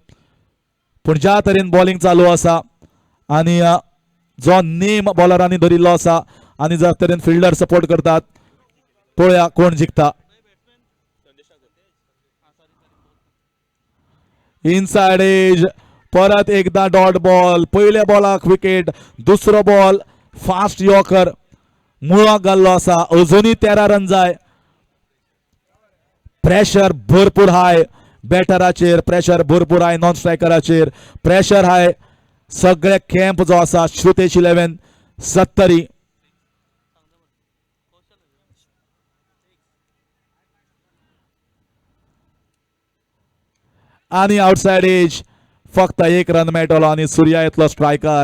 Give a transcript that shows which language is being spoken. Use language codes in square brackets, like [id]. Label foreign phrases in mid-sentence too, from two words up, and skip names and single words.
[kok] पूण ज्या तरेन बॉलिंग चालू आसा आणि जो नेम बॉलरांनी धरिल्लो आसा आणि ज्या तरेन फिल्डर सपोर्ट करतात पळया कोण जिखता. [en] inside edge [kok] परत एकदा [en] dot ball. [kok] पहिल्या बॉलाक विकेट, दुसरो बॉल [en] fast yorker [kok] मुळाक घाल्लो आसा. अजुनूय 13 रन जाय. प्रेशर भरपूर हाय बॅटराचेर, प्रेशर भरपूर हाय नॉन स्ट्रायकराचेर, प्रेशर हाय सगळे कॅम्प जो आसा श्रुतेश 11 सत्तरी. आणि [en] outside edge [kok] फक्त 1 रन मेळटलो आणि सूर्या येतलो स्ट्रायकर.